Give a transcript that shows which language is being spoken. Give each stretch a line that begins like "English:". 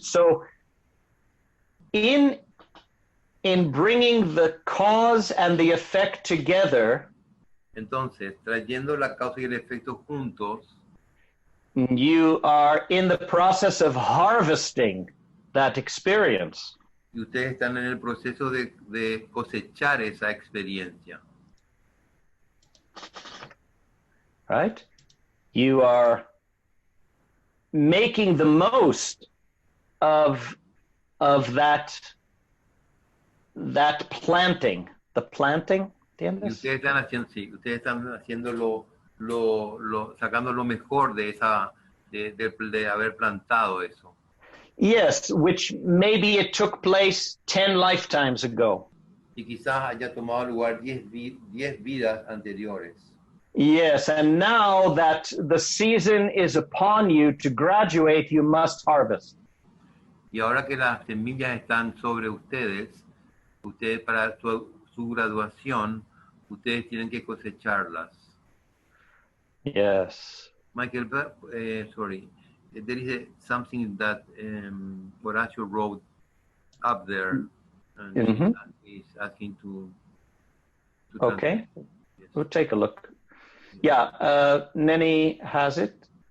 English: So in bringing the cause and the effect together,
Spanish: Entonces, trayendo la causa y el efecto juntos,
English: you are in the process of harvesting that experience.
Spanish: y ustedes están en el proceso de cosechar esa experiencia.
English: Right? You are making the most of that planting. The planting,
Spanish: Y ¿entiendes? ustedes están haciendo, sí, ustedes están haciendo sacando lo mejor de esa, de haber plantado eso.
English: Yes, which maybe it took place 10 lifetimes ago.
Spanish: Y quizás haya tomado lugar 10 vidas anteriores.
English: Yes, and now that the season is upon you to graduate, you must harvest.
Spanish: Y ahora que las semillas están sobre ustedes para su graduación, ustedes tienen que cosecharlas.
English: Yes. Michael, sorry, there is something that Horacio wrote up there, and he's asking to Okay, yes. we'll take a look. Yeah, Nenny has it.